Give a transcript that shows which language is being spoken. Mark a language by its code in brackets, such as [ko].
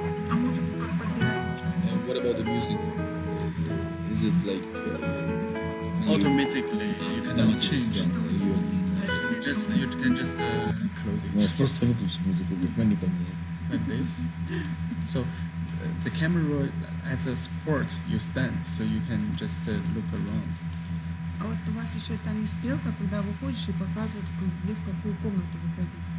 [ru] А музыку как подбирать? [en] What about the music? Is it like Automatically, you cannot change. Just you can just close it [ru] Можешь просто выключить музыку, но не поменять. [en] like this. So the camera has a support you stand, so you can just look around. [ru] А вот у вас еще там есть стрелка, когда выходишь и показывает, где в какую комнату выходить.